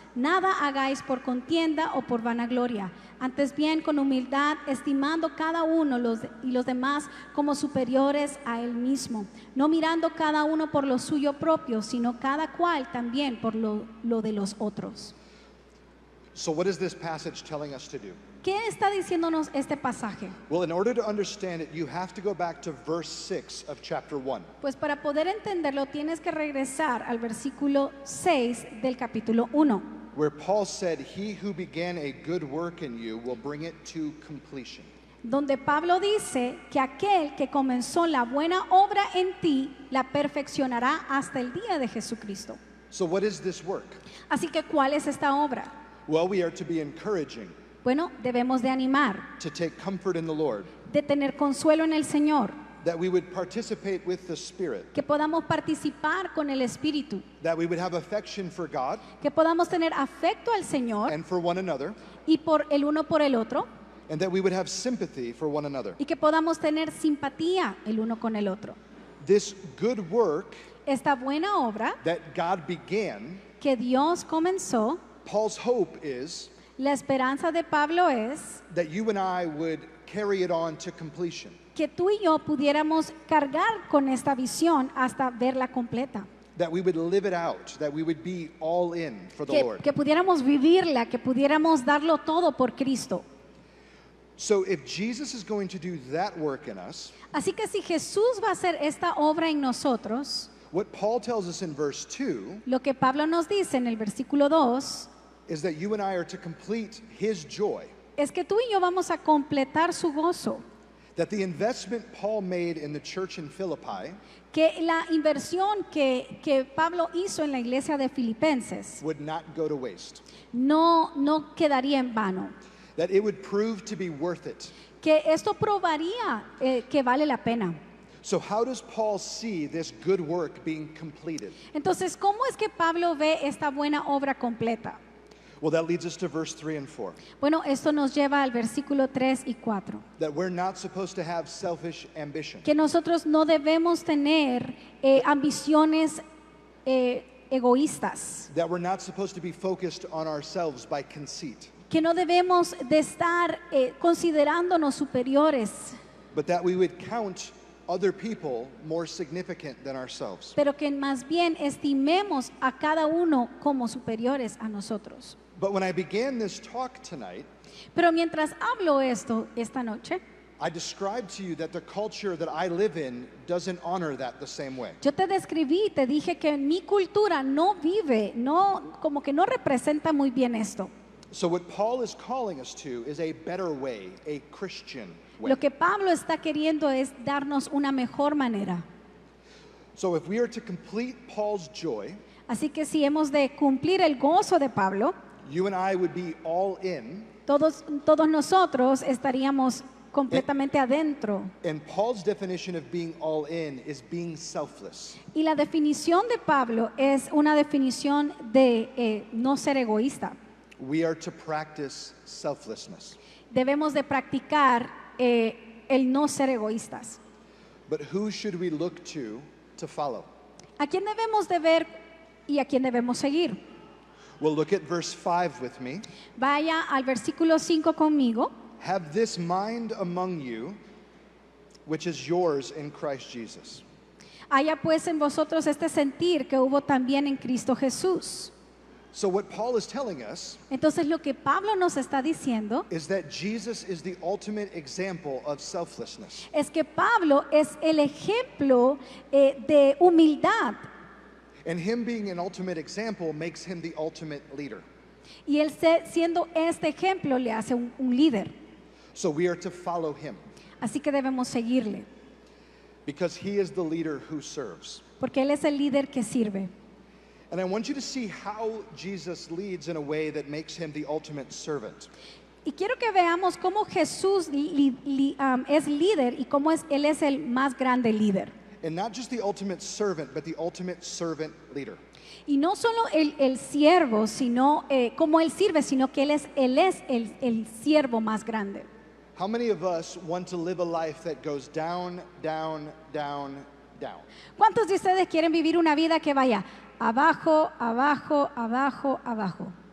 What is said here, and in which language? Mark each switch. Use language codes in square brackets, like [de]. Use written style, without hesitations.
[es] Nada hagáis por contienda o por vanagloria, antes bien con humildad, estimando cada uno y los demás como superiores a él mismo, no mirando cada uno por lo suyo propio, sino cada cual también por lo de los otros. [en] So what is this passage telling us to do? [es] ¿Qué está diciéndonos este pasaje? [en] Well, in order to understand it, you have to go back to verse 6 of chapter 1. [es] Pues para poder entenderlo tienes que regresar al versículo 6 del capítulo 1. [en] Where Paul said, "He who began a good work in you will bring it to completion." [es] Donde Pablo dice que aquel que comenzó la buena obra en ti, la perfeccionará hasta el día de Jesucristo. [en] So what is this work? [es] Así que, ¿cuál es esta obra? [en] Well, we are to be encouraging, [es] Bueno, debemos de animar, [en] to take comfort in the Lord, [es] de tener consuelo en el Señor, [en] that we would participate with the Spirit, [es] que podamos participar con el Espíritu, [en] that we would have affection for God [es] que podamos tener afecto al Señor [en] and for one another, [es] y por el uno por el otro, [en] and that we would have sympathy for one another. [es] y que podamos tener simpatía el uno con el otro. [en] This good work [es] Esta buena obra [en] that God began, [es] que Dios comenzó, [en] Paul's hope is [es] la esperanza de Pablo es [en] that you and I would carry it on to completion, [es] que tú y yo pudiéramos cargar con esta visión hasta verla completa, [en] that we would live it out, that we would be all in for the Lord. [es] que pudiéramos vivirla, que pudiéramos darlo todo por Cristo. [en] So if Jesus is going to do that work in us, [es] Así que si Jesús va a hacer esta obra en nosotros, [en] what Paul tells us in verse 2 [es] lo que Pablo nos dice en el versículo 2 [en] is that you and I are to complete his joy, [es] es que tú y yo vamos a completar su gozo, [en] that the investment Paul made in the church in Philippi [es] que la inversión que Pablo hizo en la iglesia de Filipenses [en] would not go to waste, [es] no quedaría en vano, [en] that it would prove to be worth it. [es] que esto probaría que vale la pena. [en] So how does Paul see this good work being completed? [es] Entonces, ¿cómo es que Pablo ve esta buena obra completa? [en] Well, that leads us to verse 3 and 4, [es] Bueno, esto nos lleva al versículo 3 y 4, [en] that we're not supposed to have selfish ambition, [es] que nosotros no debemos tener ambiciones egoístas, [en] that we're not supposed to be focused on ourselves by conceit, [es] que no debemos de estar considerándonos superiores, [en] but that we would count other people more significant than ourselves. [es] pero que más bien estimemos a cada uno como superiores a nosotros. [en] But when I began this talk tonight, [es] Pero mientras hablo esto esta noche, [en] I described to you that the culture that I live in doesn't honor that the same way. [es] yo te describí, te dije que mi cultura no vive, como que no representa muy bien esto. [en] So what Paul is calling us to is a better way, a Christian way. [es] Lo que Pablo está queriendo es darnos una mejor manera. [en] So if we are to complete Paul's joy, [es] Así que si hemos de cumplir el gozo de Pablo, [en] you and I would be all in. [es] todos nosotros estaríamos completamente adentro. [en] And Paul's definition of being all in is being selfless. [es] Y la definición de Pablo es una definición de no ser egoísta. [en] We are to practice selflessness. [es] Debemos de practicar el no ser egoístas. [en] But who should we look to follow? [es] ¿A quién debemos de ver y a quién debemos seguir? [en] Well, look at verse 5 with me. [es] Vaya al versículo 5 conmigo. [en] Have this mind among you, which is yours in Christ Jesus. [es] Haya pues en vosotros este sentir que hubo también en Cristo Jesús. [en] So what Paul is telling us [es] Entonces lo que Pablo nos está diciendo [en] is that Jesus is the ultimate example of selflessness. [es] es que Pablo es el ejemplo de humildad, [en] And him being an ultimate example makes him the ultimate leader. [es] y él siendo este ejemplo le hace un líder. [en] So we are to follow him [es] Así que debemos seguirle, [en] because he is the leader who serves. [es] porque él es el líder que sirve. [en] And I want you to see how Jesus leads in a way that makes him the ultimate servant. [es] Y quiero que veamos cómo Jesús es líder y cómo él es el más grande líder. [en] And not just the ultimate servant, but the ultimate servant leader. [es] Y no solo el siervo, sino como Él sirve, sino que Él es el siervo más grande. [en] How many of us want to live a life that goes down, down, down, down? [es] ¿Cuántos de ustedes quieren vivir una vida que vaya abajo, abajo, abajo, abajo?